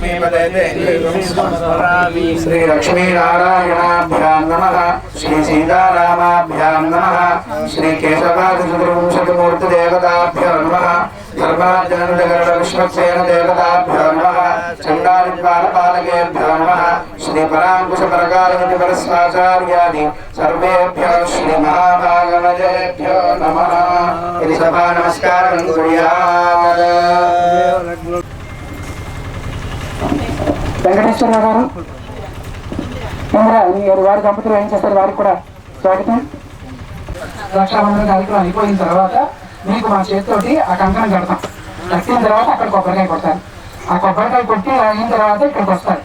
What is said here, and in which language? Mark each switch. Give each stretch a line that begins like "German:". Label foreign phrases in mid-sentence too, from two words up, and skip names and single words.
Sanskrit: श्री लक्ष्मीनारायणाभ्यां नमः श्री सीतारामाभ्यां नमः श्री केशवादिचतुर्विंशतिमूर्तिदेवताभ्यो नमः धर्मार्जनविश्वक्सेन देवताभ्यो नमः चण्डादिद्वारपालकेभ्यो नमः श्री पराङ्कुशपरकालनिधिपरस्वाचार्यादि सर्वेभ्यो श्री महाभागवतेभ्यो नमः। इति सभा नमस्कारं कुर्यात्।
Telugu: వెంకటేశ్వరరావు గారు మీరు వారి దంపతులు ఏం చేస్తారు వారికి కూడా స్వాగతం. రక్షాబంధన కార్యక్రమం అయిపోయిన తర్వాత మీకు మా చేతితోటి ఆ కంకణం కడతాం. కట్టిన తర్వాత అక్కడ కొబ్బరికాయ కొడతారు. ఆ కొబ్బరికాయ కొట్టి అయిన తర్వాత ఇక్కడికి వస్తారు.